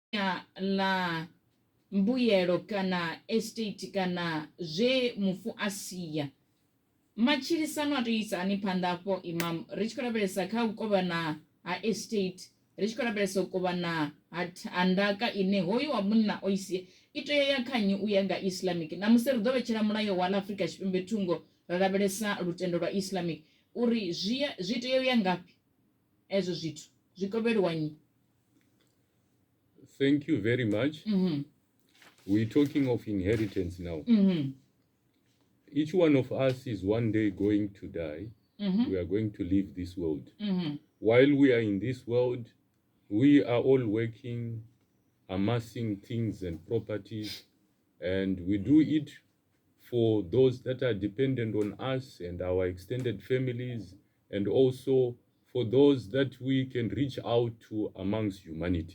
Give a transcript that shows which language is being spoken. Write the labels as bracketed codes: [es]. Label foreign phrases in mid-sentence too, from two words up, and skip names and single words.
[ve] la mbuyelo kana estate kana zwe mufu asiya matshilisano a to isa ani phanḓa afho imam ri tshi khou lavhelesa kha u kovhana ha estate ri tshi khou lavhelesa u kovhana ha ndaka ine hoyu wa munna o isiya i tea ya kha nnyi u ya nga islamic na musi ri ḓo vhetshela mulayo wa Afrika Tshipembe thungo ra lavhelesa lutendo lwa islamic uri zwi tea u ya ngafhi ezwo zwithu zwi kovheliwa nnyi. [en] Thank you very much. We're talking of inheritance now. Each one of us is one day going to die. We are going to leave this world. While we are in this world, we are all working, amassing things and properties, and we do it for those that are dependent on us and our extended families, and also for those that we can reach out to amongst humanity.